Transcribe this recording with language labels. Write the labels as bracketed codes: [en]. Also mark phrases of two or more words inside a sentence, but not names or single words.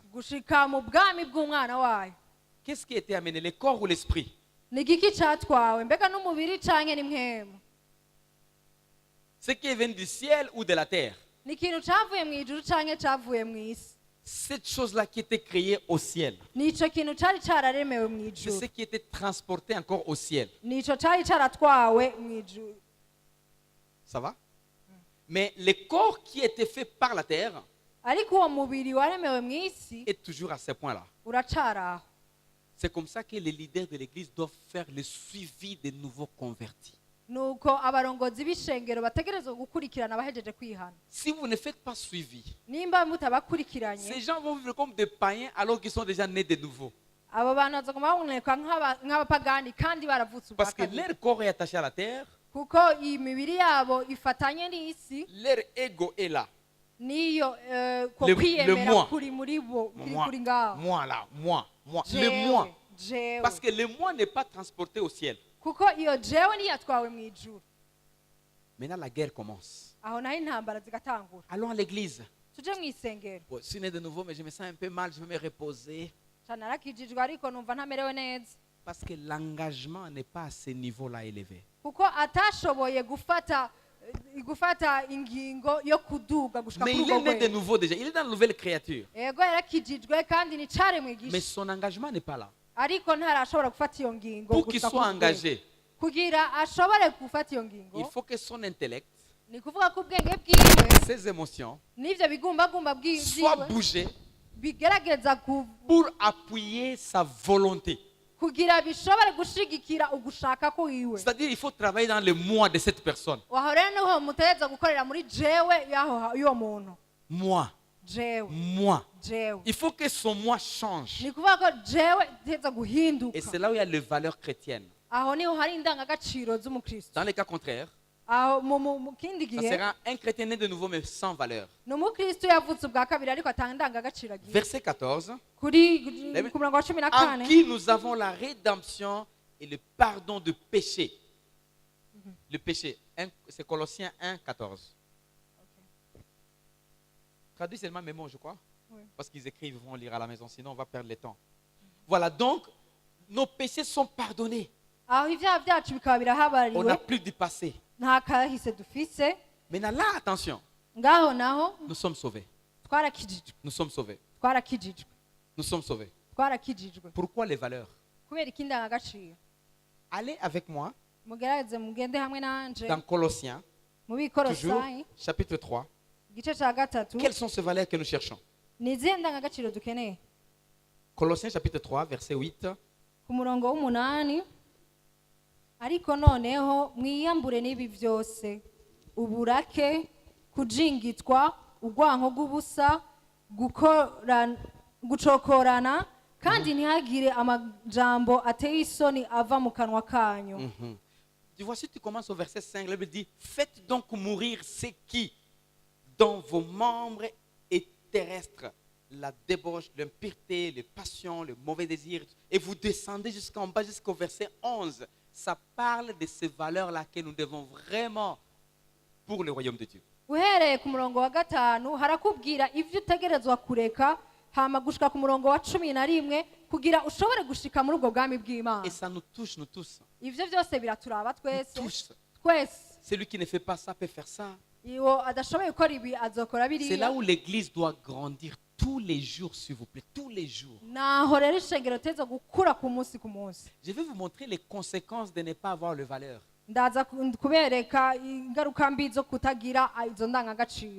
[rn] gushika mu bwami bw'umwana wayo. [fr] Qu'est-ce qui a été amené, le corps ou l'esprit? [rn] ni igiki cyatwawe? mbega n'umubiri canke ni mwemu? [fr] Ce qui est venu du ciel ou de la terre? [rn] ni ikintu cyavuye mu ijuru canke cyavuye mu isi? [fr] Cette chose-là qui était créée au ciel, [rn] ni ico kintu cari cararemewe mu [fr] c'est ce [rn] ijuru, [fr] qui était transporté encore au ciel. [rn] ni ico cari caratwawe mu ijuru. [fr] Ça va? Mais le corps qui était fait par la terre [rn] ariko uwo mubiri waremewe mu isi [fr] est toujours à ce point-là. [rn] uracari aho. [fr] C'est comme ça que les leaders de l'église doivent faire le suivi des nouveaux convertis. [rn] nuko abarongozi b'ishengero bategerezwa gukurikirana abahejeje kwihana. [fr] Si vous ne faites pas suivi, [rn] nimba [fr] ces [rn] mutabakurikiranye, [fr] gens vont vivre comme des païens alors qu'ils sont déjà nés de nouveau. [rn] abo bantu bazoguma baboneka nk'abapagani kandi baravutse ubwa [fr] Parce que [rn] kabiri. [fr] leur corps est attaché à la terre, [rn] kuko iyi mibiri yabo ifatanye n'isi, [fr] leur ego est là. [rn] niyo ko [fr] Le [rn] kwiyemera [fr] moi. [rn] kuri muri bo kuri [fr] Moi, [rn] kuri ngaho. [fr] moi là, moi. Le [rn] Jewe, [fr] moi. [rn] jewe. [fr] Parce que le moi n'est pas transporté au ciel. [rn] kuko iyo jewe niyatwawe mu ijuru. [fr] Maintenant, la guerre commence. [rn] aho naho intambara zigatangura. [fr] Allons à l'église. [rn] tuje mu isengero. [fr] Bon, je suis né de nouveau, mais je me sens un peu mal, je vais me reposer. [rn] narakijijwe ariko numva ntamerewe neza. [fr] Parce que l'engagement n'est pas à ce niveau-là élevé. [rn] kuko atashoboye gufata ingingo yo kuduga gushika [fr] Mais [rn] kuri [fr] il est [rn] urwo [fr] né de [rn] rwego. [fr] nouveau déjà. Il est dans la nouvelle créature. [rn] Yego yarakijijwe kandi ni caremwe [fr] Mais [rn] gisha, [fr] son engagement n'est pas là. [rn] ariko ntarashobora gufata iyo ngingo [fr] Pour qu'il [rn] gushika [fr] soit [rn] kuri urwo rwego. [fr] engagé, [rn] Kugira ashobore gufata iyo [fr] il [rn] ngingo, [fr] faut que son intellect, [rn] ni kuvuga ko ubwenge bwiwe [fr] ses émotions [rn] n'ivyo bigumbagumba [fr] soient [rn] bwiwe [fr] bougés [rn] bigerageza [fr] pour appuyer sa volonté. [rn] kugira bishobore gushigikira ugushaka kwiwe. [fr] C'est-à-dire il faut travailler dans le moi de cette personne. [rn] Waho rero niho mutegeza gukorera muri jewe y'uwo muntu. [fr] Moi. [rn] Jewe [fr] Moi. Il faut que son moi change. [rn] ni kuvuga ko jewe iteza guhinduka. [fr] Et c'est là où il y a les valeurs chrétiennes. [rn] Aho niho hari indangagaciro z'umukristo. [fr] Dans les cas contraires, [rn] Aho mu kindi [fr] ça [rn] gihe [fr] sera un chrétien né de nouveau mais sans valeur. [rn] ni umukristo yavutse ubwa kabiri ariko atanga indangagaciro agira. [fr] Verset 14. [rn] Ku murongo wa 14 [fr] En qui nous avons la rédemption et le pardon de péché. Le péché, c'est Colossiens 1, 14. Traduit seulement mes mots, je crois. Oui. Parce qu'ils écrivent, ils vont lire à la maison, sinon on va perdre le temps. Voilà, donc, nos péchés sont pardonnés. [rn] aho ibyaha byacu bikaba [fr] On [rn] birahabariwe, [fr] n'a plus du passé. [rn] nta kahise dufise. [fr] Maintenant là, attention, [rn] Ngaho naho [fr] nous sommes sauvés. [rn] twarakijijwe [fr] Nous sommes sauvés. [rn] twarakijijwe [fr] Nous sommes sauvés. [rn] twarakijijwe. [fr] Pourquoi les valeurs? [rn] Kubera iki indangagaciro? [fr] Allez avec moi [rn] Mugerageze mugende hamwe nanje [fr] dans Colossiens, [rn] mu [fr] toujours, [rn] bikorosayi [fr] chapitre 3. [rn] igice cya gatatu. [fr] Quelles sont ces valeurs que nous cherchons? [rn] Ni izihe ndangagaciro dukeneye? [fr] Colossiens chapitre 3, verset 8. [rn] Ku murongo w'8, ariko noneho mwiyambure n'ibi byose: uburake, kujingitwa, urwanko rw'ubusa, gucokorana, kandi ntihagire amajambo ateye isoni ava mu kanwa kanyu. [fr] Tu vois, si tu commences au verset 5, la Bible dit: faites donc mourir ce qui, dans vos membres, est terrestre, la débauche, l'impureté, les passions, le mauvais désir. Et vous descendez jusqu'en bas, jusqu'au verset 11. Ça parle de ces valeurs-là que nous devons vraiment pour le royaume de Dieu. [rn] Uhereye ku murongo wa 5 harakubwira ivyo utegerezwa kureka, hama gushika ku murongo wa 11 kugira ushobore gushika muri ubwo bwami bw'Imana. [fr] Et ça nous touche, nous tous. [rn] Ivyo byose biraturaba twese. [fr] Tous. [rn] Twese. [fr] Celui qui ne fait pas ça peut faire ça. [rn] Iyo adashoboye gukora ibi azokora [fr] C'est là [rn] biriya. [fr] où l'église doit grandir tous les jours, s'il vous plaît, tous les jours. [rn] Naho rero ishengero teza gukura ku munsi ku munsi. [fr] Je vais vous montrer les conséquences de ne pas avoir de valeur. [rn] Ndaza kubereka ingaruka mbi zo kutagira izo ndangagaciro.